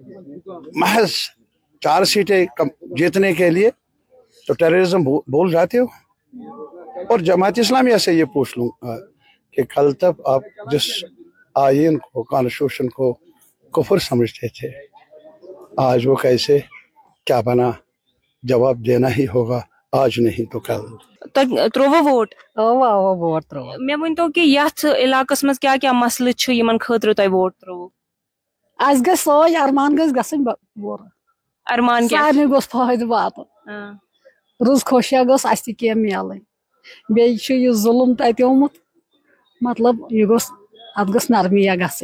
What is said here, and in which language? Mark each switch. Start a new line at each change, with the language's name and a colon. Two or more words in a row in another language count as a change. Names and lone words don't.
Urdu: محض 4 سیٹیں جیتنے کے لیے تو ٹیررزم بھول جاتے ہو. اور جماعت اسلامیہ سے یہ پوچھ لوں کہ کل تک آپ جس آئین کو، کانسٹیٹیوشن کو کفر سمجھتے تھے، آج وہ کیسے کیا بنا؟ جواب دینا ہی ہوگا، آج نہیں تو کل.
Kashmiri: تروو ووٹ؟ ووٹ ترو. میں ونتو کہ یتھ علاقس مز کیا کیا مسئلہ چھ یمن خاطر تۄہہِ ووٹ تروو؟ اس گژھِ سٲنۍ ارمان گژھِ گژھٕنۍ پوٗرٕ، ارمان کیا؟ سارنٕے گوٚژھ فٲیدٕ واتُن، رٕژ خوشیا گٔژھ اَسہِ تہِ کینٛہہ میلٕنۍ. بیٚیہِ چھُ یہِ ظُلُم تَتہِ آمُت، مطلب یہِ گوٚژھ، اتھ گٔژھ نرمیا گژھٕنۍ.